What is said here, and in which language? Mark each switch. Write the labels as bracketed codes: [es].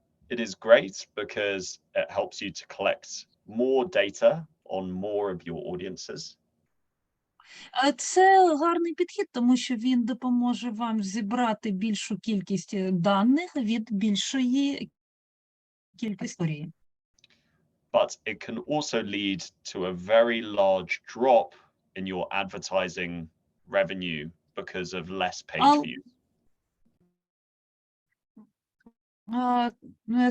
[en] It is great because it helps you to collect more data on more of your audiences. [uk] Це гарний підхід, тому що він допоможе вам зібрати більшу кількість даних від більшої кількості історії. [en] But it can also lead to a very large drop in your advertising revenue because of less page views.